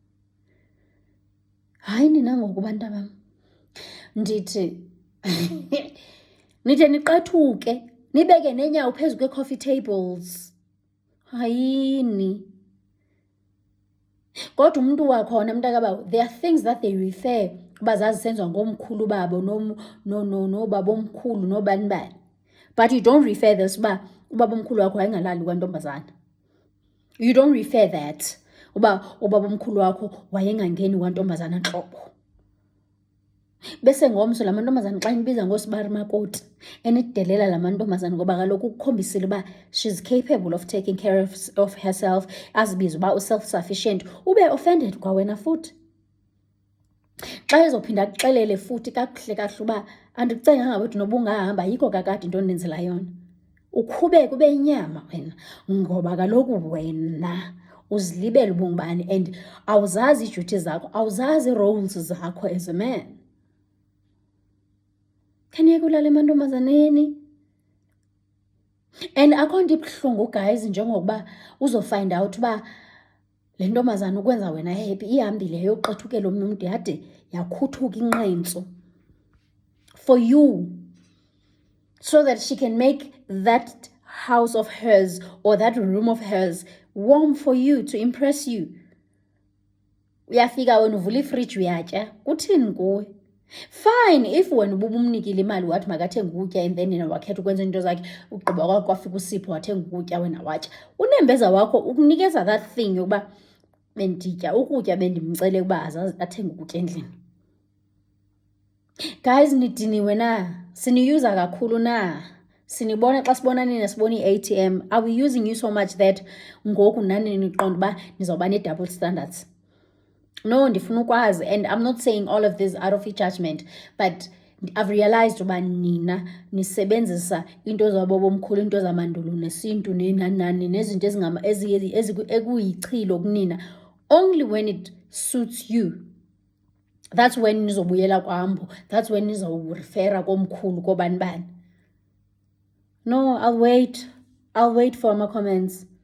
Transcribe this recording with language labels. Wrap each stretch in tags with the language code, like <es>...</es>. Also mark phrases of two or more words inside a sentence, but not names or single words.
<xh>Hayi nina ngoku bantabam, ndithi nithe niqathuke nibeke neenyawo phezu kwe-coffee tables. Hayini. Kodwa umntu wakhona mntakabawo,</xh> <en>there are things that they refer</en> <xh>uba zazisenziwa ngomkhulu babo nobabomkhulu nobani bani.</xh> <en>But you don't refer this</en> <xh>uba ubabomkhulu wakho wayengalali kwantombazana.</xh> <en>You don't refer that</en> <xh>uba ubabomkhulu wakho wayengangeni kwantombazana ntlobo. Bese ngomso la mantombazana xa inibiza ngoSibari Makoti enidelela la mantombazana ngoba kaloku ukukhombisile uba</xh> <en>she's capable of taking care of herself,</en> <xh>azibiza uba u-self-sufficient, ube offended kwa wena futhi. Xa ezophinda akuxelele futhi kakuhle kakuhle uba andikucenganga wethu noba ungahamba yikho kakade into ondenzela yona, ukhubeke ube inyama wena ngoba kaloku wena uzilibele ubungubani and awuzazi iiduty zakho, awuzazi ii-roles zakho</xh> <en>as a man.</en> <xh>Khaniyeke ulala emantombazaneni. And akho nto ibuhlungu guys njengokuba uzofind out uba le ntombazana ukwenza wena happy ihambile yayoqethukela omnye umntu yade yakhuthuka inqentsu</xh> <en>for you so that she can make that house of hers or that room of hers warm for you, to impress you.</en> <xh>Uyafika wena uvula ifriji uyatya. Kuthini kuwe? Fine if wena ubumnikile imali wathi makathenge ukutya</xh> <en>and then</en> <xh>yena wakhetha ukwenza into zakhe, ugqiba kwakho kwafika uSipho wathenga ukutya wena watya. Unembeza wakho ukunikeza</xh> <en>that thing</en> <xh>yokuba benditya ukutya bendimcele ukuba athenge ukutya endlini. Guys, nidiniwe na? Siniyuza kakhulu na? Sinibona xa sibona nina sibona i-ATM.</xh> <en>Are we using you so much that</en> <xh>ngoku nani niqonda uba nizawuba ne-double standards? No, ndifuna ukwazi,</xh> <en>and I'm not saying all of this out of judgment, but I've realized</en> <xh>uba nina nisebenzisa into zabobomkhulu, into zamandulo nesintu nenani nezinto ekuyichilo kunina</xh> <en>Only when it suits you. That's when</en> <xh>nizobuyela kwambo.</xh> <en>That's when</en> <xh>nizowurifera komkhulu kobani bani.</xh> <en>No, I'll wait for my comments.</en>